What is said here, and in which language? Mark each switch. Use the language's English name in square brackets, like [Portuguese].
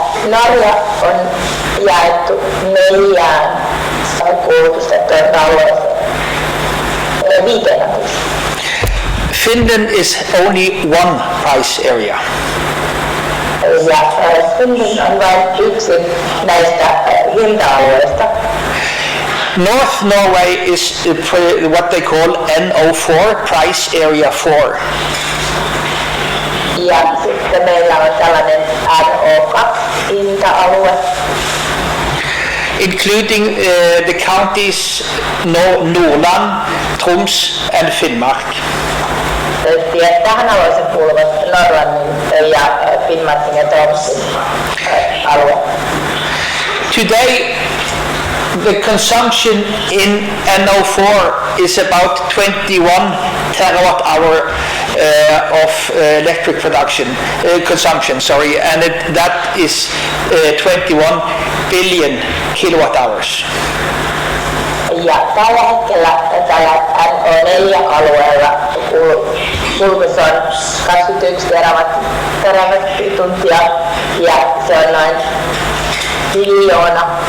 [Finnish] Norja on jaettu 4 kulutussektorin alueeseen. 5 [English] Finland is only 1 price area. [Finnish] Ja Finland on vain yksi näistä hinta-alueista. [English] North Norway is what they call NO4, price area 4. [Finnish] Ja sitten meillä on tällainen NO2-hinta-alue. [English] Including the counties Nordland, Troms and Finnmark. [Finnish] Tähän alueeseen kuuluvat Norlannin ja Finnmarkin ja Tromsin alue. [English] Today the consumption in NO4 is about 21 terawatt hour of electric consumption, and that is 21 billion kilowatt hours. [Finnish] Ja tällä hetkellä tällä NO4-alueella kulutus on 21 terawattituntia ja se on noin biljoona.